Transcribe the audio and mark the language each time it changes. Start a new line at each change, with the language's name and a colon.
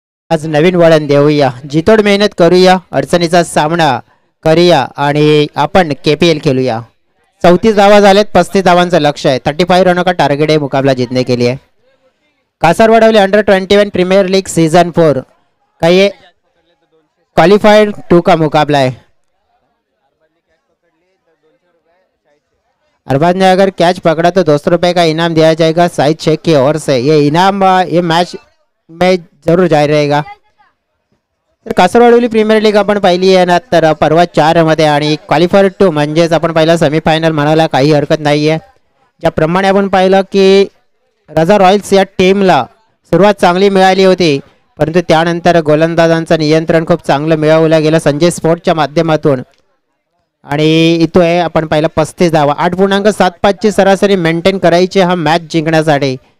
Marathi: आज नवीन वळण देऊया. जितोड मेहनत करूया. अडचणीचा सामना करूया आणि आपण KPL खेलूया. 34 धावा झालेत. 35 धावांचं लक्ष्य आहे.
Hindi: 35 रनों का टारगेट है मुकाबला जीतने के लिए. कासारवाडवली अंडर-21 प्रीमियर लीग सीजन 4 का ये क्वालिफाइड 2 का मुकाबला है. अरबाज ने अगर कैच पकड़ा तो 200 रुपए का इनाम दिया जाएगा साइड शेख की ओर से. ये इनाम ये मैच में जरूर जाहीर रहेगा.
Marathi: तर कासारवाडवली प्रीमियर लीग आपण पाहिली आहे ना, तर परवा 4 मध्ये आणि क्वालिफायर 2 म्हणजेच आपण पाहिलं सेमीफायनल म्हणायला काही हरकत नाही आहे. ज्याप्रमाणे आपण पाहिलं की रजा रॉयल्स या टीमला सुरुवात चांगली मिळाली होती, परंतु त्यानंतर गोलंदाजांचं नियंत्रण खूप चांगलं मिळवलं गेलं संजय स्पोर्टच्या माध्यमातून आणि इथं आहे आपण पाहिलं 35 धावा 8.75 ची सरासरी मेंटेन करायची हा मॅच जिंकण्यासाठी.